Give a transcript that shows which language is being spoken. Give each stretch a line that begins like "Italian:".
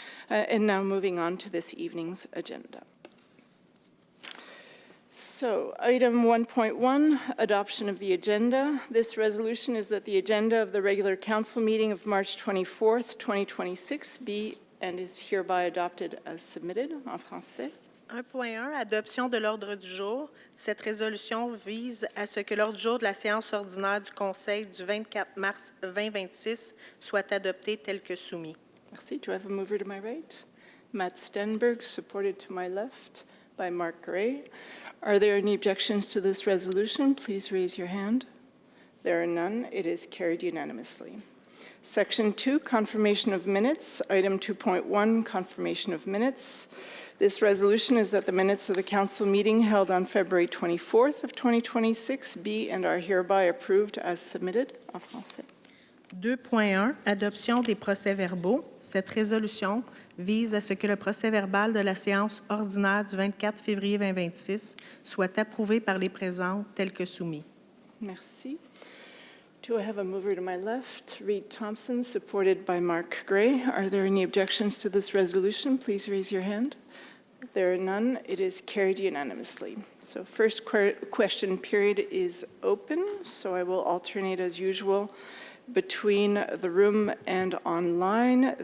English: And now moving on to this evening's agenda. So, item 1.1, adoption of the agenda. This resolution is that the agenda of the regular council meeting of March 24th, 2026 be and is hereby adopted as submitted
French: en français. 1.1, adoption de l'ordre du jour. Cette résolution vise à ce que l'ordre du jour de la séance ordinaire du Conseil du 24 mars 2026 soit adopté tel que soumis. Merci.
English: Do I have a mover to my right? Matt Stenberg, supported to my left by Mark Gray. Are there any objections to this resolution? Please raise your hand. There are none. It is carried unanimously. Section 2, confirmation of minutes. Item 2.1, confirmation of minutes. This resolution is that the minutes of the council meeting held on February 24th of 2026 be and are hereby approved as submitted
French: en français. 2.1, adoption des procès-verbaux. Cette résolution vise à ce que le procès-verbal de la séance ordinaire du 24 février 2026 soit approuvé par les présents tel que soumis. Merci.
English: Do I have a mover to my left? Reed Thompson, supported by Mark Gray. Are there any objections to this resolution? Please raise your hand. There are none. It is carried unanimously. So first question period is open, so I will alternate as usual between the room and online.